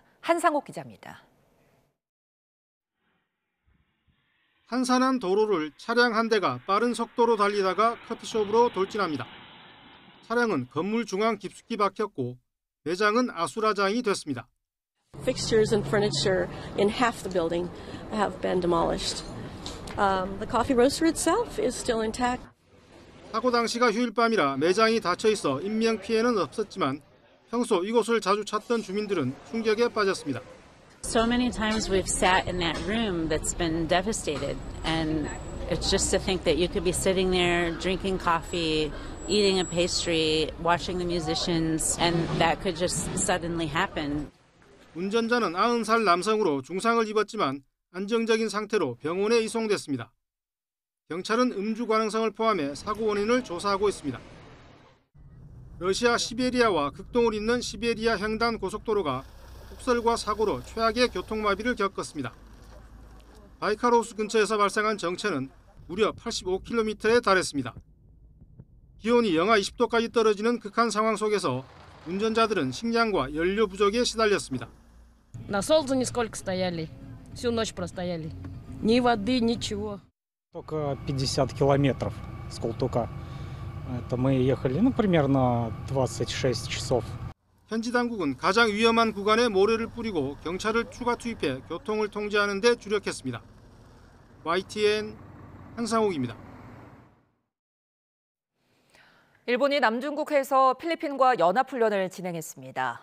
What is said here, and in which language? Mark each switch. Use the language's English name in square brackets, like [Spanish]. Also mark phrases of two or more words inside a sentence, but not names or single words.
[Korean] 한상옥 기자입니다. 한산한 도로를 차량 한 대가 빠른 속도로 달리다가 커피숍으로 돌진합니다. 차량은 건물 중앙 깊숙이 박혔고 매장은 아수라장이 됐습니다. [English] Fixtures and furniture in half the building have been demolished. The coffee roaster itself is still intact. [Korean] 사고 당시가 휴일밤이라 매장이 닫혀 있어 인명 피해는 없었지만 평소 이곳을 자주 찾던 주민들은 충격에 빠졌습니다. [English] So many times we've sat in that room that's been devastated, and it's just to think that you could be sitting there drinking coffee, eating a pastry, watching the musicians, and that could just suddenly happen. [Korean] 운전자는 90살 남성으로 중상을 입었지만 안정적인 상태로 병원에 이송됐습니다. 경찰은 음주 가능성을 포함해 사고 원인을 조사하고 있습니다. 러시아 시베리아와 극동을 잇는 시베리아 횡단 고속도로가 폭설과 사고로 최악의 교통마비를 겪었습니다. 바이칼호수 근처에서 발생한 정체는 무려 85km에 달했습니다. 기온이 영하 20도까지 떨어지는 극한 상황 속에서 운전자들은 식량과 연료 부족에 시달렸습니다. [Russian] На солнце нисколько стояли. Всю ночь простояли. Ни воды, ничего. Только 50 километров с Култука. Это мы ехали, примерно 26 часов. [Korean] 현지 당국은 가장 위험한 구간에 모래를 뿌리고 경찰을 추가 투입해 교통을 통제하는 데 주력했습니다. YTN 한상옥입니다. 일본이 남중국해에서 필리핀과 연합훈련을 진행했습니다.